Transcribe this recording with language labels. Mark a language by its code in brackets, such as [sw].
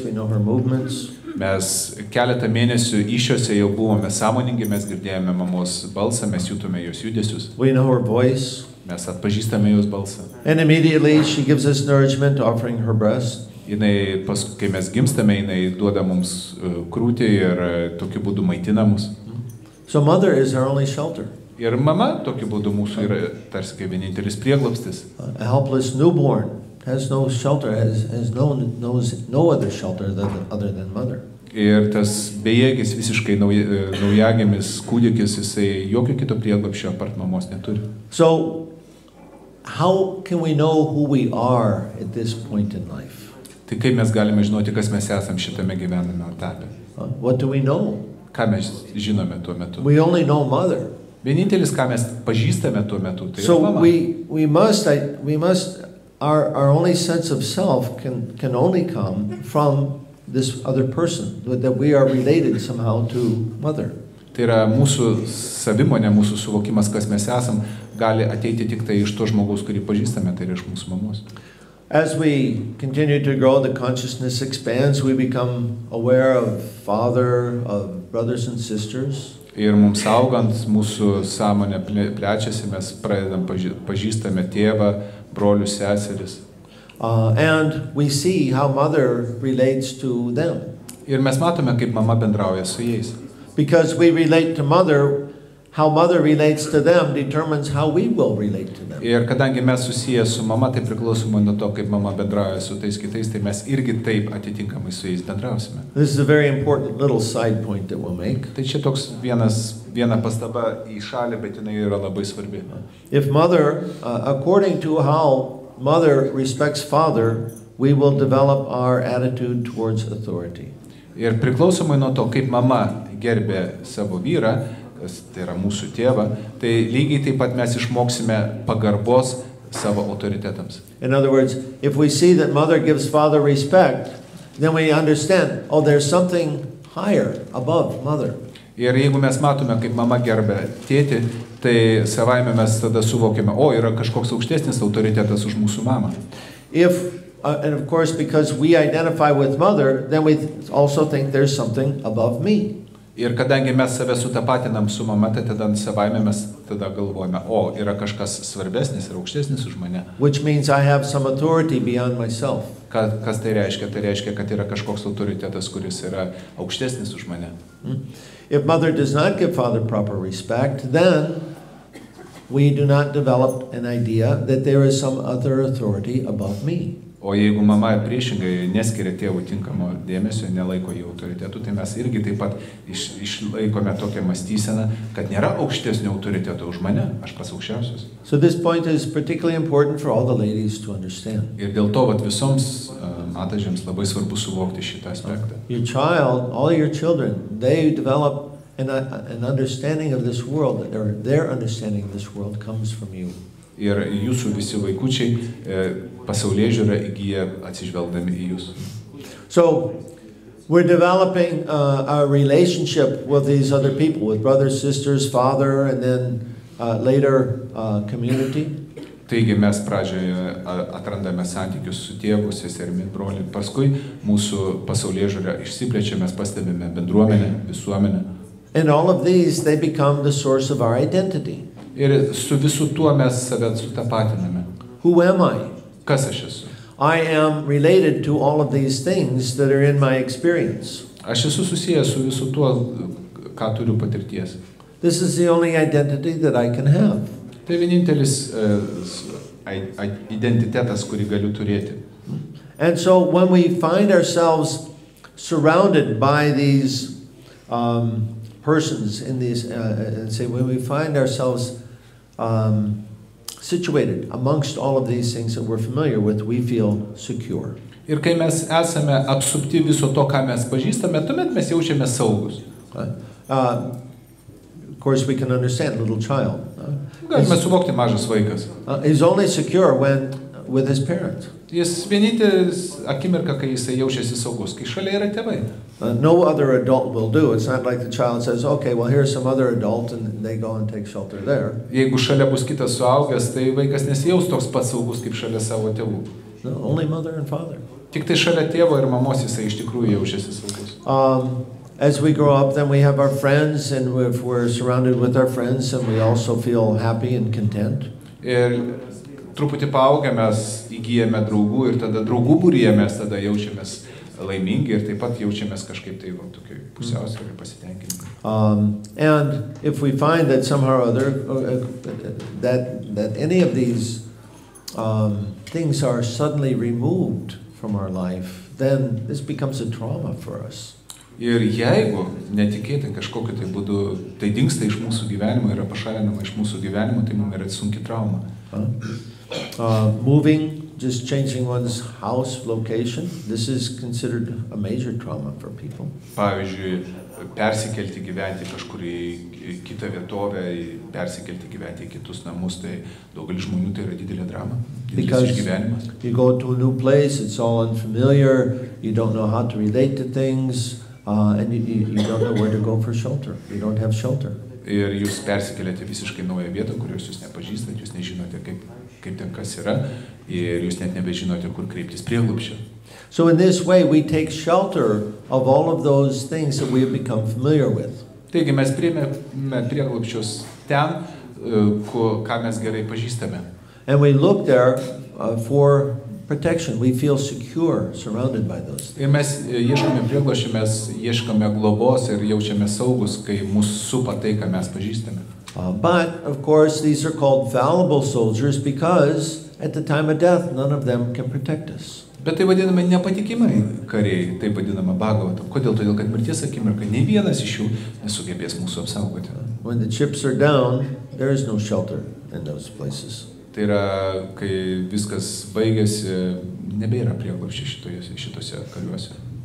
[en] We know her movements. [lt] Mes keletą mėnesių įsčiose jau buvome sąmoningi, mes girdėjome mamos balsą, mes jutome jos judesius. [en] We know her voice. [lt] Mes atpažįstame jos balsą. [en] And immediately she gives us nourishment, offering her breast. [lt] Jinai, kai mes gimstame, jinai duoda mums krūtį ir tokiu būdu maitina mus. [en] So mother is our only shelter. [lt] Ir mama tokiu būdu mūsų yra tarsi kaip vienintelis prieglobstis. [en] A helpless newborn has no shelter, knows no other shelter other than mother. [lt] Ir tas bejėgis visiškai naujagimis kūdikis, jisai jokio kito prieglobsčio apart mamos neturi. [en] So, how can we know who we are at this point in life? [lt] Tai kaip mes galime žinoti, kas mes esam šitame gyvenime etape? [en] What do we know? [lt] Ką mes žinome tuo metu? [en] We only know mother. [lt] Vienintelis, ką mes pažįstame tuo metu, tai [en] So [lt] yra mama. [en] we must our only sense of self can only come from this other person, that we are related somehow to mother. [lt] Tai yra mūsų savimonė, mūsų suvokimas, kas mes esam, gali ateiti tik tai iš to žmogaus, kurį pažįstame, tai yra iš mūsų mamos. [en] As we continue to grow, the consciousness expands, we become aware of father, of brothers and sisters. [lt] Ir mums augant, mūsų sąmonė plečiasi, mes pradedam pažįstame tėvą, brolius, seseris. [en] And we see how mother relates to them. [lt] Ir mes matome, kaip mama bendrauja su jais. [en] Because we relate to mother, how mother relates to them determines how we will relate to them. [lt] Ir kadangi mes susiję su mama, tai priklausomai nuo to, kaip mama bendrauja su tais kitais, tai mes irgi taip atitinkamai su jais bendrausime. [en] This is a very important little side point that we'll make. [lt] Tai čia toks viena pastaba į šalį, bet jinai yra labai svarbi. [en] If mother, according to how mother respects father, we will develop our attitude towards authority. [lt] Ir priklausomai nuo to, kaip mama gerbė savo vyrą, tai yra mūsų tėvą, tai lygiai taip pat mes išmoksime pagarbos savo autoritetams. [en] In other words, if we see that mother gives father respect, then we understand, oh, there's something higher above mother. [lt] Ir jeigu mes matome, kaip mama gerbė tėtį, tai savaime mes tada suvokiame, o, yra kažkoks aukštesnis autoritetas už mūsų mamą. [en] And of course, because we identify with mother, then we also think there's something above me. [lt] Ir kadangi mes save sutapatinam su mama, tai tada savaime mes tada galvojame, o, yra kažkas svarbesnis ir aukštesnis už mane. [en] Which means I have some authority beyond myself. [lt] Kas tai reiškia? Tai reiškia, kad yra kažkoks autoritetas, kuris yra aukštesnis už mane. [en] If mother does not give father proper respect, then we do not develop an idea that there is some other authority above me. [lt] O jeigu mama priešingai neskiria tėvų tinkamo dėmesio, nelaiko jų autoritetų, tai mes irgi taip pat išlaikome tokią mąstyseną, kad nėra aukštesnio autoriteto už mane, aš pats aukščiausias. [en] So this point is particularly important for all the ladies to understand. [lt] Ir dėl to visoms matažėms labai svarbu suvokti šitą aspektą. [en] Your child, all your children, they develop an understanding of this world, or their understanding of this world comes from you. [lt] Ir jūsų visi vaikučiai pasaulėžiūrą įgyja atsižvelgdami į jūs. [en] So, we're developing a relationship with these other people, with brothers, sisters, father, and then later community. [lt] Taigi mes pradžioje atrandame santykius su tėvu, seserimi, broliu, paskui mūsų pasaulėžiūrą išsiplečia, mes pastebime bendruomenę, visuomenę. [en] And all of these, they become the source of our identity. [lt] Ir su visu tuo mes save sutapatiname. [en] Who am I? [lt] Kas aš esu? [en] I am related to all of these things that are in my experience. [lt] Aš esu susijęs su visu tuo, ką turiu patirties. [en] This is the only identity that I can have. [lt] Tai vienintelis identitetas, kurį galiu turėti. [en] And so when we find ourselves surrounded by these persons in these, and say when we find ourselves situated amongst all of these things that we're familiar with, we feel secure. [lt] Ir kai mes esame apsupti viso to, ką mes pažįstame, tuomet mes jaučiame saugus. [en] Of course, we can understand a little child. [lt] Galime suvokti mažas vaikas. [en] He's only secure when with his parents. [lt] Jis vienintelis akimirka, kai jisai jaučiasi saugus, kai šalia yra tėvai. [en] No other adult will do. It's not like the child says, okay, well, here's some other adult, and they go and take shelter there. [lt] Jeigu šalia bus kitas suaugęs, tai vaikas nesijaus toks pats saugus kaip šalia savo tėvų. [en] No, only mother and father. [lt] Tik tai šalia tėvo ir mamos jisai iš tikrųjų jaučiasi saugus. [en] As we grow up, then we have our friends, and if we're surrounded with our friends, and we also feel happy and content. [lt] Ir truputį paaugę mes įgyjame draugų ir tada draugų būryje mes tada jaučiamės laimingi ir taip pat jaučiamės kažkaip tai tokiai pusiausvyroj pasitenkinimai. [en] And if we find that somehow or other that any of these things are suddenly removed from our life, then this becomes a trauma for us. [lt] Ir jeigu netikėtai kažkokiu tai būdu tai dingsta iš mūsų gyvenimo, yra pašalinama iš mūsų gyvenimo, tai mums yra sunki trauma. [en] Moving, just changing one's house location, this is considered a major trauma for people. [lt] Pavyzdžiui, persikelti gyventi kažkur į kitą vietovę, persikelti gyventi į kitus namus, tai daugelis žmonių tai yra didelė drama, didelis išgyvenimas. [en] You go to a new place, it's all unfamiliar, you don't know how to relate to things, and you don't know where to go for shelter. You don't have shelter. [lt] Ir jūs persikeliate visiškai naują vietą, kurios jūs nepažįstate, jūs nežinote, kaip ten kas yra, ir jūs net nebežinote, kur kreiptis prieglobsčio. [en] So in this way, we take shelter of all of those things that we have become familiar with. [lt] Taigi mes priėmėme prieglobsčius ten, ką mes gerai pažįstame. [en] And we look there for protection. We feel secure, surrounded by those things. [lt] Ir mes ieškome prieglobsčio, mes ieškome globos ir jaučiame saugus, kai mūsų supa tai, ką mes pažįstame. [en] But, of course, these are called fallible soldiers because at the time of death, none of them can protect us. [lt] Bet tai vadiname nepatikimai kariai, taip vadinama Bhagavatam. Kodėl? Todėl, kad mirties akimirka nei vienas iš jų nesugebės mūsų apsaugoti. [en] When the chips are down, there is no shelter in those places. [lt] Tai yra, kai viskas baigėsi, nebėra prieglobsčio šitose kariuose.